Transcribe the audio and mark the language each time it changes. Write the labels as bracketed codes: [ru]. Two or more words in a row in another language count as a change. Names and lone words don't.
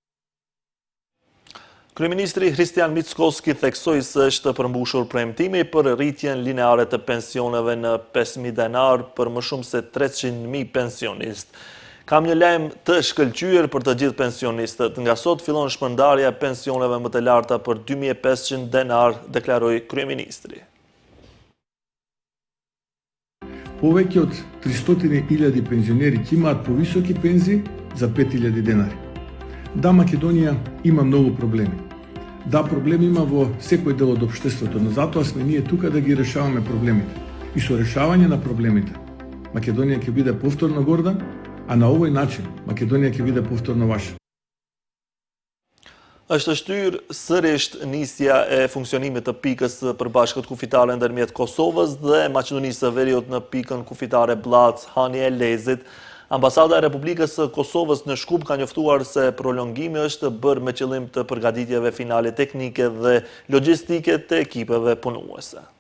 [sq] Kryeministri Hristian Mickoski theksoi se është përmbushur premtimi për rritjen lineare të pensioneve në 5.000 denar për më shumë se 300.000 pensionistë. Kam një lajm të shkëlqyer për të gjithë pensionistët. Nga sot fillon shpërndarja e pensioneve më të larta për 2.500 denar, deklaroi kryeministri. [mk] Повеќе од 300.000 пензионери ќе имаат повисоки пензии за 5.000 денари. Да, Македонија има многу проблеми. Да, проблеми има во секој дел од општеството, но затоа сме ние тука да ги решаваме проблемите. И со решавање на проблемите, Македонија ќе биде повторно горда, а на овој начин Македонија ќе биде повторно ваша. [sq] Është shtyrë sërisht nisja e funksionimit të pikës së përbashkët kufitare ndërmjet Kosovës dhe Maqedonisë së Veriut në pikën kufitare Blac Hani e Lezit. Ambasada e Republikës së Kosovës në Shkup ka njoftuar se prolongimi është bërë me qëllim të përgatitjeve finale teknike dhe logjistike të ekipeve punuese.